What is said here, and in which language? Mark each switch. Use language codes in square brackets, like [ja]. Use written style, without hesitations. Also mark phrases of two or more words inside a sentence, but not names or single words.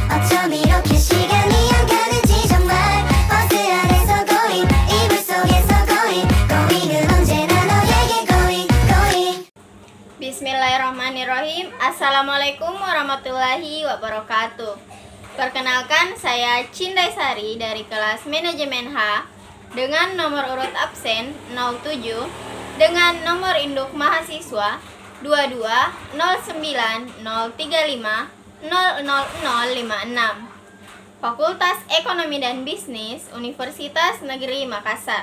[ko] 어쩜 이렇게 시간이 안 가는지 정말 버스 안에서 고잉 이불 속에서 고잉 고잉은 언제나 너에게 [en] going going [ar] بسم الله الرحمن الرحيم. السلام عليكم ورحمة الله وبركاته. [id] Perkenalkan, saya Cindai Sari dari kelas Manajemen H dengan nomor urut absen 07 dengan nomor induk mahasiswa 220903500056 Fakultas Ekonomi dan Bisnis Universitas Negeri Makassar.